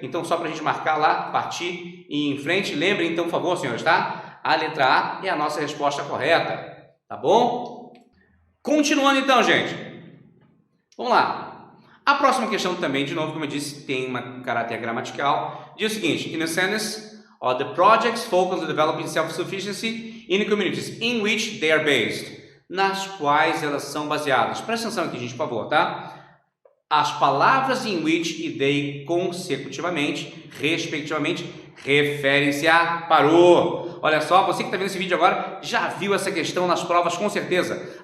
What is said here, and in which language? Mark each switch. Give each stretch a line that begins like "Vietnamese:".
Portuguese: Então, só para a gente marcar lá, partir e ir em frente. Lembrem, então, por favor, senhores, tá? A letra A é a nossa resposta correta, tá bom? Continuando então, gente. Vamos lá. A próxima questão também, de novo, como eu disse, tem um caráter gramatical. Diz o seguinte,
English: in a sentence, the projects focus on developing self-sufficiency in the communities in which they are based.
Portuguese: Nas quais elas são baseadas. Presta atenção aqui, gente, por favor, tá? As palavras in which e they consecutivamente, respectivamente, referem-se a parou. Olha só, você que está vendo esse vídeo agora já viu essa questão nas provas com certeza.